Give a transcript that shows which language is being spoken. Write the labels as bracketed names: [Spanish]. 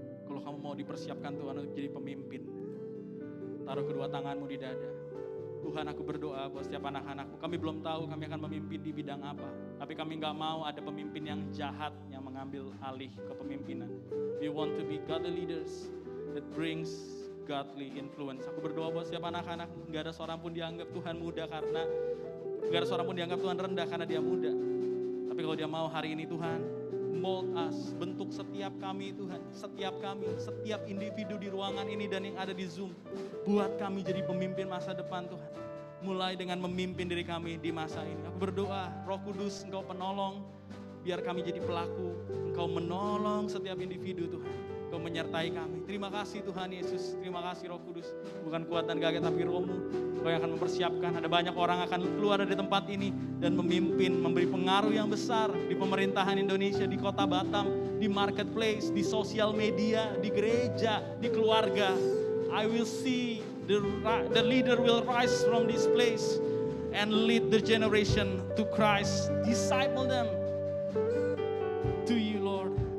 [Indonesian] Kalau kamu mau dipersiapkan Tuhan untuk jadi pemimpin, taruh kedua tanganmu di dada. Tuhan, aku berdoa buat setiap anak-anakmu. Kami belum tahu kami akan memimpin di bidang apa. Tapi kami gak mau ada pemimpin yang jahat yang mengambil alih kepemimpinan. [English] We want to be godly leaders that brings godly influence. [Indonesian] Aku berdoa buat setiap anak-anak. Gak ada seorang pun dianggap Tuhan muda karena gak ada seorang pun dianggap Tuhan rendah karena dia muda. Tapi kalau dia mau hari ini Tuhan, [English] mold us, [Indonesian] bentuk setiap kami Tuhan, setiap individu di ruangan ini dan yang ada di Zoom. Buat kami jadi pemimpin masa depan Tuhan. Mulai dengan memimpin diri kami di masa ini. Aku berdoa, Roh Kudus Engkau penolong, biar kami jadi pelaku. Engkau menolong setiap individu Tuhan. Engkau menyertai kami. Terima kasih Tuhan Yesus, terima kasih Roh Kudus. Bukan kuat dan gagah tapi Roh-Mu. Engkau yang akan mempersiapkan. Ada banyak orang akan keluar dari tempat ini dan memimpin, memberi pengaruh yang besar di pemerintahan Indonesia, di kota Batam, di marketplace, di sosial media, di gereja, di keluarga. [English] I will see the leader will rise from this place and lead the generation to Christ. Disciple them to you, Lord.